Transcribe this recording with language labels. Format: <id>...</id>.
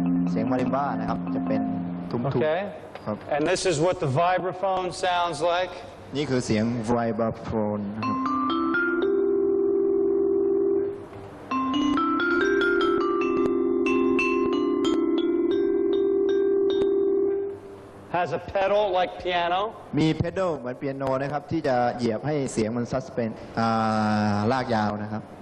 <th>เสียงมาริมบ้านะครับจะเป็นทุ้มๆ</th> <en>Okay.</en> <th>ครับ</th> <en>And this is what the vibraphone sounds like.</en> <th>นี่คือเสียงไวบราโฟนนะครับ</th> <en>Has a pedal like piano.</en> <th>มีเพด a ลเหมือนเปียโนนะครับที่จะเหยียบให้เสียงมันซัสเพนลากยาวนะครับ</th>